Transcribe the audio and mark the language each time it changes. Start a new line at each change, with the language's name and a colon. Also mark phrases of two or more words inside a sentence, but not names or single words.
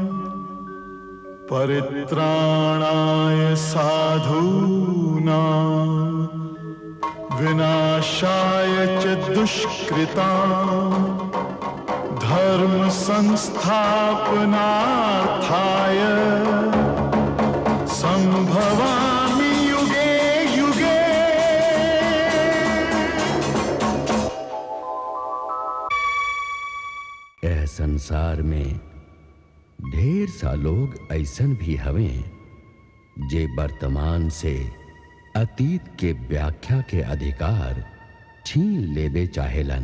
Sanskrit: परित्राणाय साधूनां विनाशाय च दुष्कृताम्, धर्म संस्थापनार्थाय संभवामि युगे युगे।
Bhojpuri: यह संसार में ढेर सा लोग ऐसन भी हवें जे वर्तमान से अतीत के व्याख्या के अधिकार छीन लेबे चाहेलन।